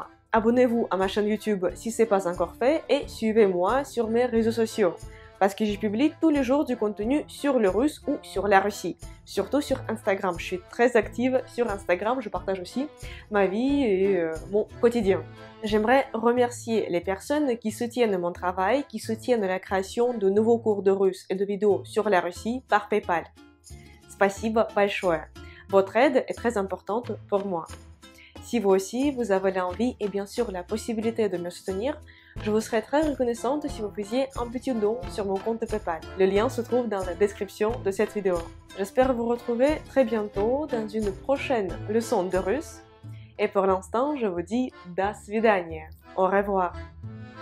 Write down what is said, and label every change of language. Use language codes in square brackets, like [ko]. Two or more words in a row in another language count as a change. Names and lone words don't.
[fr] Abonnez-vous à ma chaîne YouTube si ce n'est pas encore fait et suivez-moi sur mes réseaux sociaux parce que j'y publie tous les jours du contenu sur le russe ou sur la Russie. Surtout sur Instagram. Je suis très active sur Instagram, je partage aussi ma vie et mon quotidien. J'aimerais remercier les personnes qui soutiennent mon travail, qui soutiennent la création de nouveaux cours de russe et de vidéos sur la Russie par PayPal. [ru] Спасибо большое. [fr] Votre aide est très importante pour moi. Si vous aussi, vous avez l'envie et bien sûr la possibilité de me soutenir, je vous serais très reconnaissante si vous faisiez un petit don sur mon compte PayPal. Le lien se trouve dans la description de cette vidéo. J'espère vous retrouver très bientôt dans une prochaine leçon de russe. Et pour l'instant, je vous dis [ru] до свидания. [fr] Au revoir.